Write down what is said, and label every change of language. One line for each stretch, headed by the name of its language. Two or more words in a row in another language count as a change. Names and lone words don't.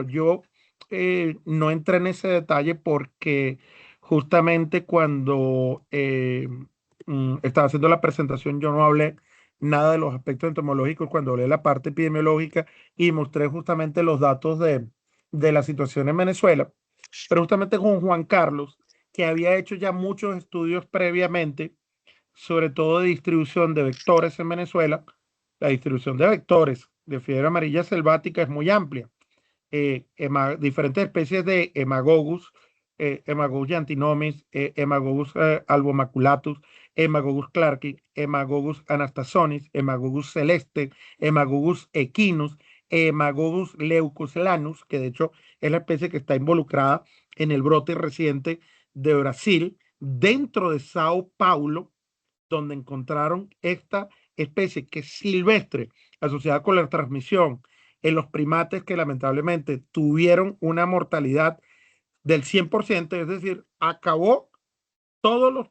Spanish: Yo no entré en ese detalle porque justamente cuando estaba haciendo la presentación yo no hablé nada de los aspectos entomológicos cuando hablé de la parte epidemiológica y mostré justamente los datos de la situación en Venezuela, pero justamente con Juan Carlos, que había hecho ya muchos estudios previamente, sobre todo de distribución de vectores en Venezuela. La distribución de vectores de fiebre amarilla selvática es muy amplia. Diferentes especies de Hemagogus, Hemagogus giantinomis, Hemagogus albomaculatus, Hemagogus clarki, Hemagogus anastasonis, Hemagogus celeste, Hemagogus equinus, Hemagogus leucoslanus, que de hecho es la especie que está involucrada en el brote reciente de Brasil, dentro de Sao Paulo, donde encontraron esta especie que es silvestre, asociada con la transmisión en los primates que lamentablemente tuvieron una mortalidad del 100%, es decir, acabó todos los